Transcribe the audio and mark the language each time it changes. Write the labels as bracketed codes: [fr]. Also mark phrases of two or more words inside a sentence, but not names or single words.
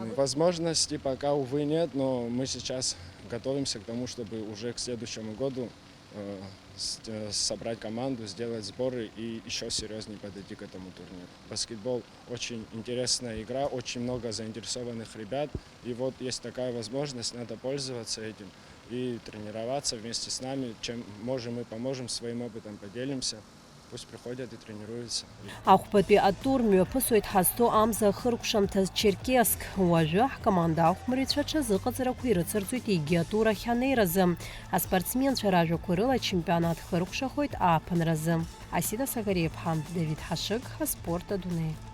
[ru] Возможностей пока, увы, нет, но мы сейчас готовимся к тому, чтобы уже к следующему году собрать команду, сделать сборы и еще серьезнее подойти к этому турниру. Баскетбол очень интересная игра, очень много заинтересованных ребят. И вот есть такая возможность, надо пользоваться этим и тренироваться вместе с нами. Чем можем, мы поможем, своим опытом поделимся. Пусть приходят и тренируются. [ab] Ахәԥатәи атур мҩаԥысуеит ҳазҭо амза хыркәшамҭаз Черкесск. Уажәы ҳкоманда ахәмарицәа ҽазыҟаҵарақәа ирыцырҵоит егьи атур ахь анеиразы. Аспортсменцәа ражәақәа рыла ачемпионат хыркәшахоит ааԥынразы. Асида Сагариаԥҳа, Давид Ҳашыг, Аспорт Адунеи.